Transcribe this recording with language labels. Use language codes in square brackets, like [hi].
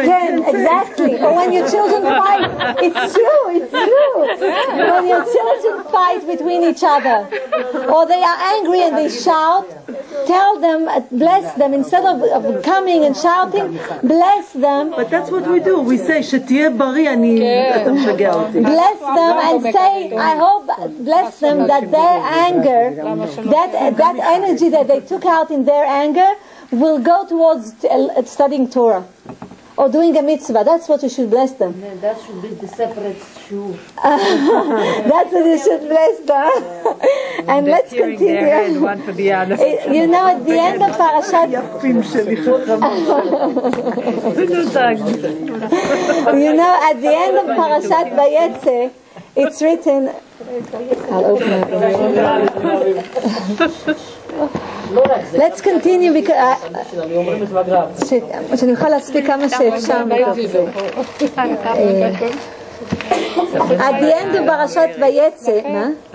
[en] exactly. Or when your children fight, it's true. When your children fight between each other, or they are angry and they shout, tell them, bless them, instead of coming and shouting, bless them. But that's what we do. We say, [he] שתהיה בריא, אתה משגע אותי. [en] Bless them and say, I hope, bless them that their anger, that energy that they took out in their anger will go towards studying Torah or doing a mitzvah. That's what you should bless them. Yeah, that should be the separate shiur. That's what you should bless them. And let's continue. Their head, one for the other. You know, at the end of Parashat, you know, at the end of Parashat Vayishlach, it's written. I'll open it. Let's continue because [he] שאני אוכל להספיק כמה שאפשר מתוך זה. [en] At the end of פרשת ויצא, [he] מה?